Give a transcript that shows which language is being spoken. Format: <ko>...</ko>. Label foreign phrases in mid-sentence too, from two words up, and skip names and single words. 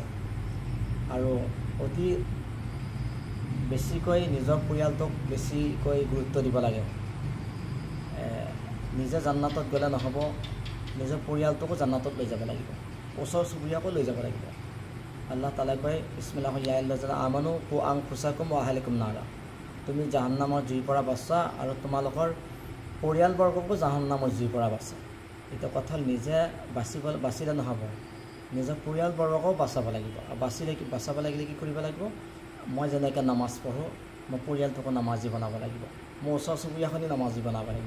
<as>আৰু অতি বেছিকৈ নিজৰ পৰিয়ালটোক বেছিকৈ গুৰুত্ব দিব লাগে। নিজে জান্নাতত গ'লে নহ'ব, নিজৰ পৰিয়ালটোকো জান্নাতত লৈ যাব লাগিব, ওচৰ চুবুৰীয়াকো লৈ যাব লাগিব। আল্লাহ তাআলাই কয়,</as> <ar>بسم الله يا الذين آمنوا قوا أنفسكم و أهليكم نارا.</ar> <as>তুমি জাহান্নামৰ জুইৰ পৰা বাচা আৰু তোমালোকৰ পৰিয়ালবৰ্গকো জাহান্নামৰ জুইৰ পৰা বাচা। এতিয়া কথা হ'ল নিজে বাচিলে নহ'ব, নিজৰ পৰিয়ালবৰ্গকো বাচাব লাগিব। আৰু বাচাব লাগিলে কি কৰিব লাগিব? মই যেনেকৈ নামাজ পঢ়োঁ, মোৰ পৰিয়ালটোকো নামাজী বনাব লাগিব, মোৰ ওচৰ চুবুৰীয়াখনি নামাজী বনাব লাগিব।</as>